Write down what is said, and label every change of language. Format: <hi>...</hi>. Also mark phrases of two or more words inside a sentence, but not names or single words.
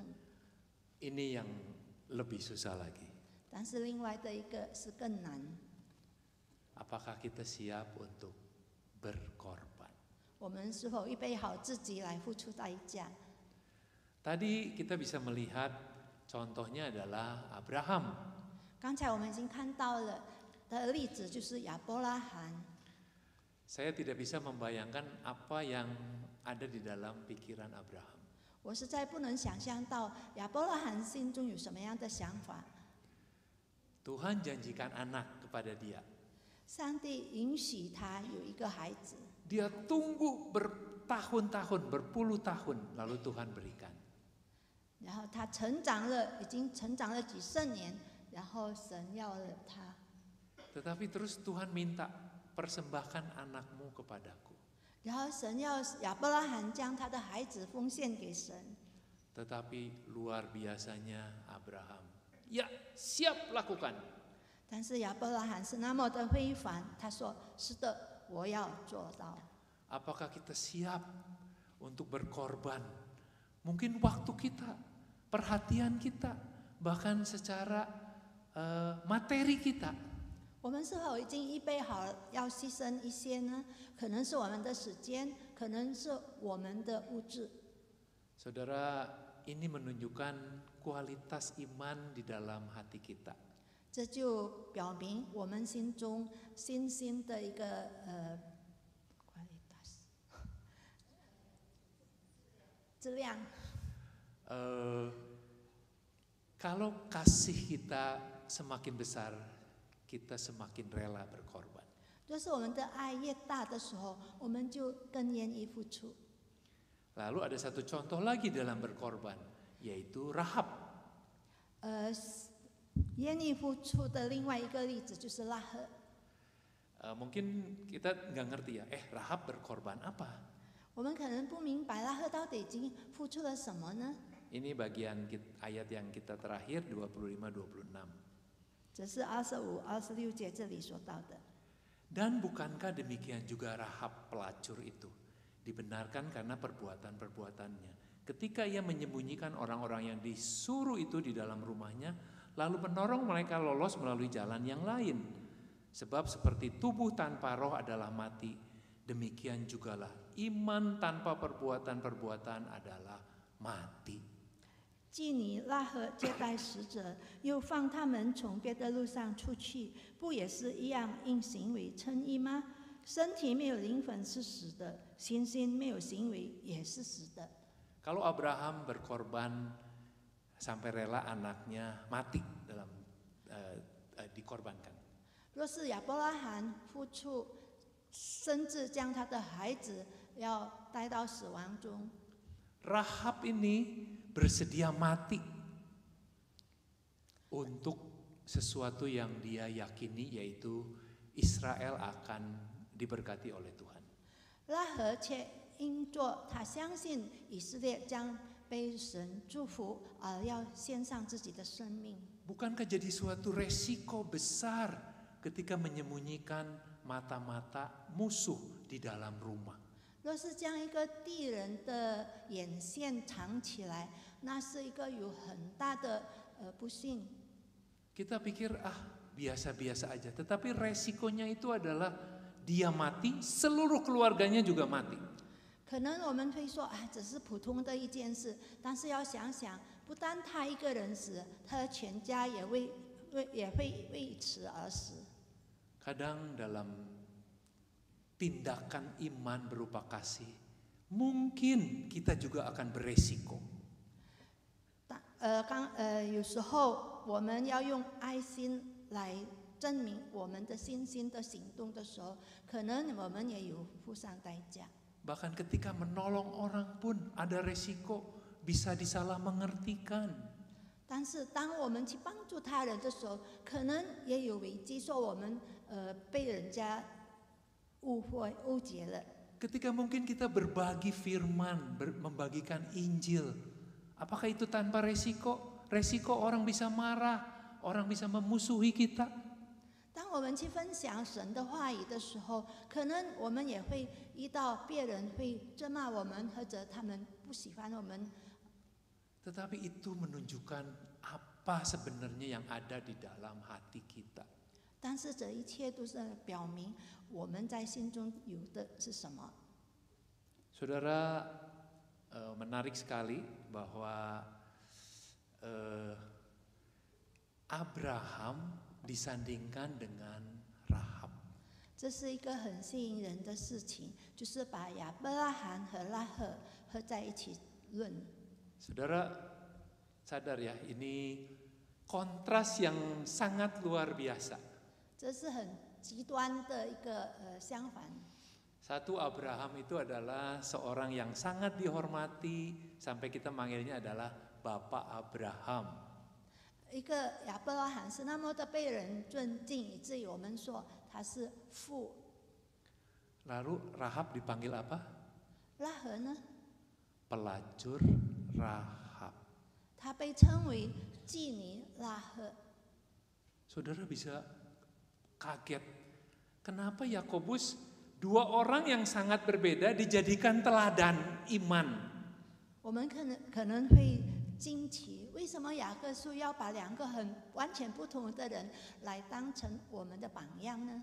<id>ini yang lebih susah lagi.</id> <zh>但是另外的一个是更难。</zh> <id>Apakah kita siap untuk berkorban?</id> <zh>我们是否预备好自己来付出代价？</zh> <id>Tadi kita bisa melihat contohnya adalah Abraham.</id> <zh>刚才我们已经看到了的例子就是亚伯拉罕。</zh> <id>Saya tidak bisa membayangkan apa yang ada di dalam pikiran Abraham.</id> <zh>我实在不能想象到亚伯拉罕心中有什么样的想法。</zh> <id>Tuhan janjikan anak kepada dia.</id> <zh>上帝允许他有一个孩子，</zh> <id>Dia tunggu bertahun-tahun, berpuluh tahun, lalu Tuhan berikan.</id> <zh>然后他成长了，已经成长了几十年，然后神要了他。</zh> <id>Tetapi terus Tuhan minta, persembahkan anakmu kepadaku.</id> <zh>然后神要亚伯拉罕将他的孩子奉献给神。</zh> <id>Tetapi luar biasanya Abraham, ya siap lakukan.</id> <zh>但是亚伯拉罕是那么的非凡，他说：“是的，我要做到。”</zh> <id>Apakah kita siap untuk berkorban? Mungkin waktu kita, perhatian kita, bahkan secara materi kita.</id> <zh>我们是否已经预备好要牺牲一些呢？可能是我们的时间，可能是我们的物质。</zh> <id>Saudara, ini menunjukkan kualitas iman di dalam hati kita.</id> <zh>这就表明我们心中信心的一个kualitas 质量。</zh> <id>Kalau kasih kita semakin besar, kita semakin rela berkorban.</id> <zh>就是我们的爱越大的时候，我们就更愿意付出。</zh> <id>Lalu ada satu contoh lagi dalam berkorban, yaitu Rahab.</id> <zh>愿意付出的另外一个例子就是拉合。</zh> <id>Mungkin kita nggak ngerti ya, Rahab berkorban apa?</id> <zh>我们可能不明白拉合到底已经付出了什么呢？</zh> <id>Ini bagian ayat yang kita terakhir 25-26.</id> <zh>这是25、26节这里说到的。</zh> <id>Dan bukankah demikian juga Rahab pelacur itu dibenarkan karena perbuatan-perbuatannya. Ketika ia menyembunyikan orang-orang yang disuruh itu di dalam rumahnya, lalu menorong mereka lolos melalui jalan yang lain. Sebab seperti tubuh tanpa roh adalah mati, demikian jugalah iman tanpa perbuatan-perbuatan adalah mati.</id> <zh>妓女拉合接待使者，又放他们从别的路上出去，不也是一样因行为称义吗？身体没有灵魂是死的，信心没有行为也是死的。</zh> <id>Kalau Abraham berkorban sampai rela anaknya mati dalam dikorbankan.</id> <zh>若是亚伯拉罕付出，甚至将他的孩子要带到死亡中，</zh> <id>Rahab ini bersedia mati untuk sesuatu yang dia yakini, yaitu Israel akan diberkati oleh Tuhan.</id> <zh>拉合却因作他相信以色列将被神祝福，而要献上自己的生命。</zh> <id>Bukankah jadi suatu resiko besar ketika menyembunyikan mata-mata musuh di dalam rumah?</id> <zh>若是将一个敌人的眼线藏起来，那是一个有很大的不幸。</zh> <id>Kita pikir biasa-biasa aja, tetapi resikonya itu adalah dia mati, seluruh keluarganya juga mati.</id> <zh>可能我们会说只是普通的一件事，但是要想想，不单他一个人死，他的全家也会为此而死。</zh> <id>Kadang dalam tindakan iman berupa kasih, mungkin kita juga akan beresiko.</id> <zh>有时候我们要用爱心来证明我们的信心的行动的时候，可能我们也有付上代价。</zh> <id>Bahkan ketika menolong orang pun ada resiko, bisa disalah mengertikan.</id> <zh>但是当我们去帮助他人的时候，可能也有危机，说我们被人家误解了。</zh> <id>Ketika mungkin kita berbagi firman, membagikan Injil, apakah itu tanpa resiko? Resiko orang bisa marah, orang bisa memusuhi kita.</id> <zh>当我们去分享神的话语的时候，可能我们也会遇到别人会责骂我们，或者他们不喜欢我们。</zh> <id>Tetapi itu menunjukkan apa sebenarnya yang ada di dalam hati kita.</id> <zh>但是这一切都是表明我们在心中有的是什么。</zh> <id>Saudara, menarik sekali bahwa Abraham disandingkan dengan Rahab.</id> <zh>这是一个很吸引人的事情，就是把亚伯拉罕和拉合合在一起论。</zh> <id>Saudara sadar ya, ini kontras yang sangat luar biasa.</id> <zh>这是很极端的一个相反。</zh> <id>Satu, Abraham itu adalah seorang yang sangat dihormati, sampai kita manggilnya adalah Bapak Abraham.</id> <zh>一个亚伯拉罕是那么的被人尊敬，以至于我们说他是父。</zh> <id>Lalu Rahab dipanggil apa?</id> <zh>拉合呢，</zh> <id>Pelacur Rahab.</id> <zh>他被称为妓女拉合。</zh> <id>Saudara bisa kaget, kenapa Yakobus, dua orang yang sangat berbeda dijadikan teladan iman?</id> <zh>我们可能会惊奇，为什么雅各书要把两个完全不同的人来当成我们的榜样呢？</zh>